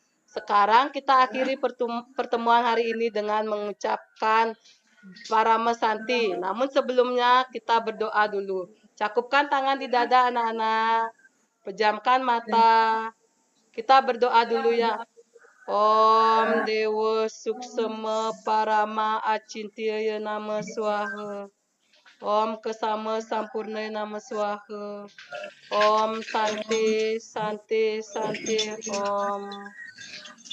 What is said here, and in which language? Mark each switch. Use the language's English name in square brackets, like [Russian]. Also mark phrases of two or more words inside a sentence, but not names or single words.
[Indonesian] Sekarang kita akhiri pertemuan hari ini dengan mengucapkan Parama Santi. Namun sebelumnya kita berdoa dulu. Cakupkan tangan di dada anak-anak. Pejamkan mata. Kita berdoa dulu ya. [Sanskrit] Om Dewa Suksema Parama Acintya Nama Swaha. Om Kesama Sampurna Nama Swaha. Om Santi Santi Santi Om.